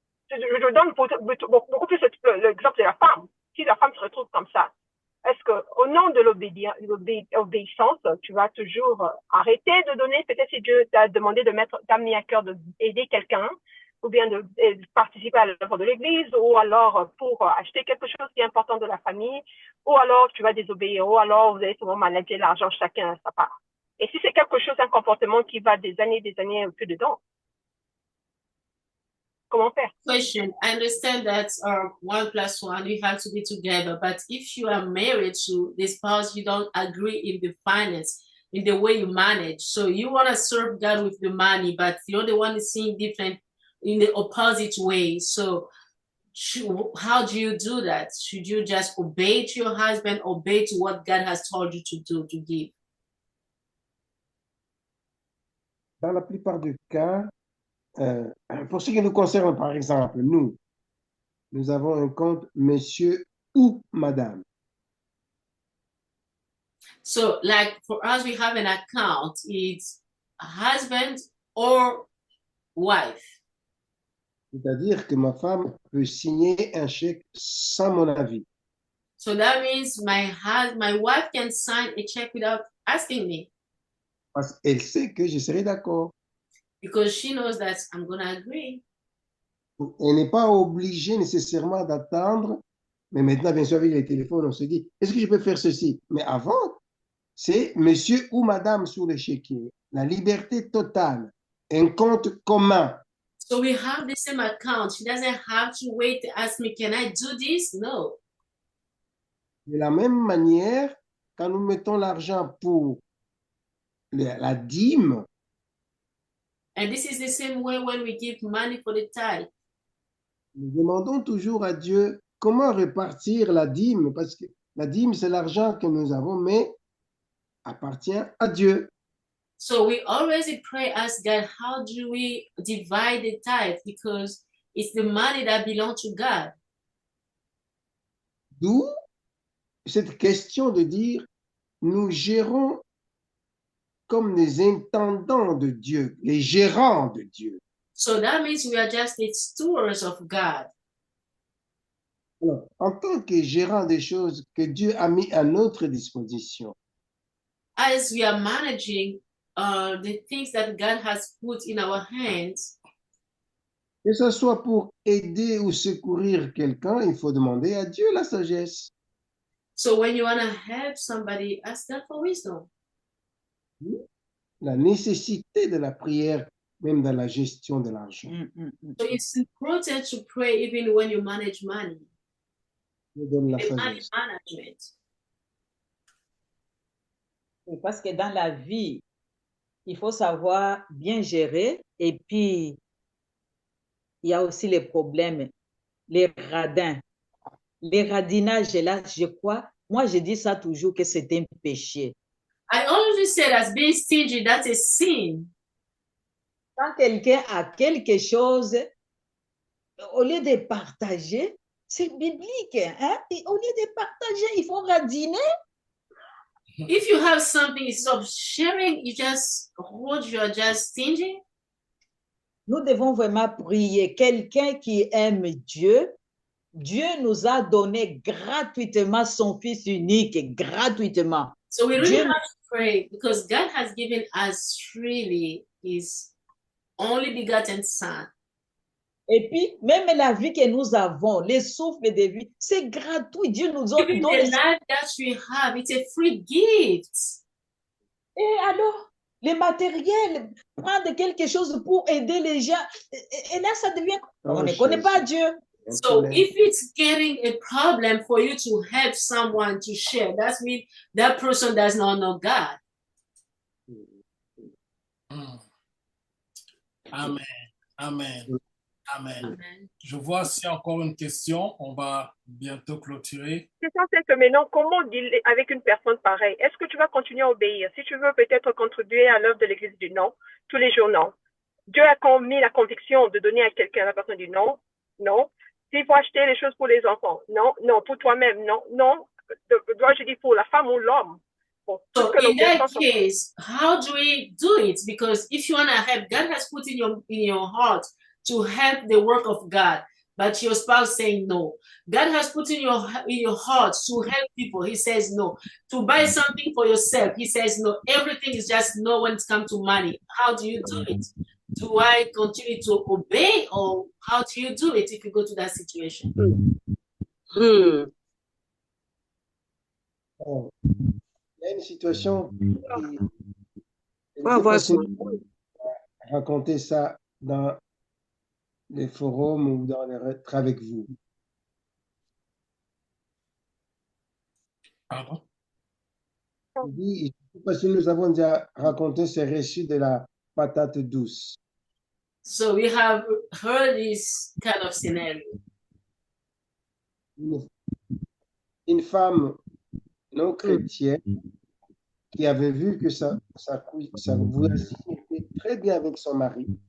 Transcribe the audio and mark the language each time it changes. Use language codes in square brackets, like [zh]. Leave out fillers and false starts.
[fr] Je donne beaucoup plus l'exemple de la femme. Si la femme se retrouve comme ça, est-ce que au nom de l'obéissance, tu vas toujours arrêter de donner, peut-être si Dieu t'a demandé t'a mis à cœur d'aider quelqu'un, ou bien de participer à l'œuvre de l'Église, ou alors pour acheter quelque chose qui est important de la famille, ou alors tu vas désobéir, ou alors vous allez souvent manager l'argent chacun à sa part. Et si c'est quelque chose, un comportement qui va des années plus dedans, comment faire? Question. [en] I understand that 1 plus 1, you have to be together, but if you are married to the spouse, you don't agree in the finance, in the way you manage. So you want to serve God with the money, but the other one is seeing different in the opposite way. So how do you do that? Should you just obey to your husband, obey to what God has told you to do, to give? [fr] Dans la plupart des cas, pour ce qui nous concerne, par exemple, nous avons un compte monsieur ou madame. [en] So like for us, we have an account. It's husband or wife. [fr] C'est-à-dire que ma femme peut signer un chèque sans mon avis. [en] So that means my wife can sign a check without asking me. [fr] Parce qu'elle sait que je serai d'accord. [en] Because she knows that I'm going to agree. [fr] Elle n'est pas obligée nécessairement d'attendre. Mais maintenant, bien sûr, avec les téléphones, on se dit, est-ce que je peux faire ceci? Mais avant, c'est monsieur ou madame sur l'échiquier. La liberté totale. Un compte commun. [en] So we have the same account. She doesn't have to wait to ask me, can I do this? No. [fr] De la même manière, quand nous mettons l'argent pour la dîme, [en] And this is the same way when we give money for the tithe. [fr] nous demandons toujours à Dieu comment répartir la dîme, parce que la dîme, c'est l'argent que nous avons, mais appartient à Dieu. [en] So we always pray, ask God, how do we divide the tithe? Because it's the money that belongs to God. [fr] D'où cette question de dire, nous gérons comme les intendants de Dieu, les gérants de Dieu. [en] So that means we are just the stewards of God. [fr] Alors, en tant que gérant des choses que Dieu a mis à notre disposition, [en] As we are managing the things that God has put in our hands, [fr] que ce soit pour aider ou secourir quelqu'un, il faut demander à Dieu la sagesse. [en] so when you want to help somebody, ask God for wisdom. [fr] La nécessité de la prière, même dans la gestion de l'argent. [en] So it's important to pray even when you manage money. [fr] Dieu donne la [en] The money [fr] sagesse. [en] management. [fr] Parce que dans la vie, il faut savoir bien gérer et puis il y a aussi les problèmes, les radins. Les radinages, là, je crois, moi je dis ça toujours que c'est un péché. [en] I always say that being stingy, that's a sin. [fr] Quand quelqu'un a quelque chose, au lieu de partager, c'est biblique. Hein? Et au lieu de partager, il faut radiner. [en] If you have something, instead of sharing, you just hold, you're just stingy. [fr] Nous devons vraiment prier. Quelqu'un qui aime Dieu, Dieu nous a donné gratuitement son Fils unique, gratuitement. [en] So we really [fr] Dieu, [en] have to pray because God has given us freely His only begotten Son. [fr] et puis, même la vie que nous avons, les souffles de vie, c'est gratuit. Dieu nous [en] Even [fr] donne. [en] the life that we have, it's a free gift. [fr] Et alors, les matériels, prendre quelque chose pour aider les gens, et là, ça devient. On ne connaît pas Dieu. [en] So if it's getting a problem for you to help someone to share, that means that person does not know God. Amen. Amen. Amen. Amen. [fr] Je vois s'il y a encore une question. On va bientôt clôturer. La question, c'est que maintenant, comment dealer avec une personne pareille? Est-ce que tu vas continuer à obéir? Si tu veux peut-être contribuer à l'œuvre de l'Église du non, tous les jours, non. Dieu a mis la conviction de donner à quelqu'un, la personne dit non, non. S'il faut acheter les choses pour les enfants, non, non. Pour toi-même, non, non. Dois-je dire pour la femme ou l'homme? Bon, [en] So in that case, how do we do it? Because if you want to help, God has put in your heart to help the work of God, but your spouse saying no. God has put in your heart to help people. He says no. To buy something for yourself, he says no. Everything is just no when it comes to money. How do you do it? Do I continue to obey, or how do you do it if you go to that situation? [fr] Alors, il y a une situation qui est facile de raconter ça dans les forums ou dans les retraites avec vous. Pardon? Je dis, parce que nous avons déjà raconté ce récit de la patate douce. [en] So we have heard this kind of scenario. [fr] Une femme non chrétienne qui avait vu que sa voisine était très bien avec son mari.